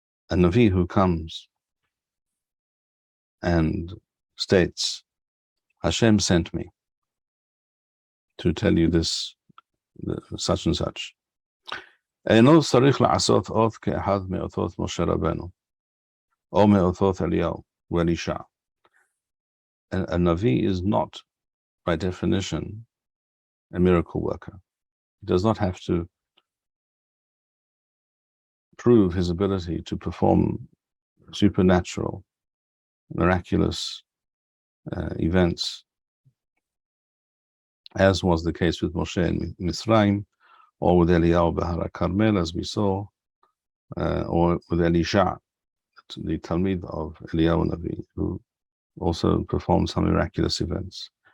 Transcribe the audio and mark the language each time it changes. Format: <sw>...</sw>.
<en>A navi who comes and states, Hashem sent me to tell you this, such and such.</en> <he>אינו צריך לעשות עוד כאחד מאותות משה רבנו, או מאותות אליהו ואלישע.</he> <en>A Navi is not, by definition, a miracle worker. He does not have to prove his ability to perform supernatural, miraculous events, as was the case with Moshe in Mitzrayim, or with Eliyahu Bahar Carmel, as we saw, or with Elisha, the Talmid of Eliyahu Navi, who also performed some miraculous events.</en>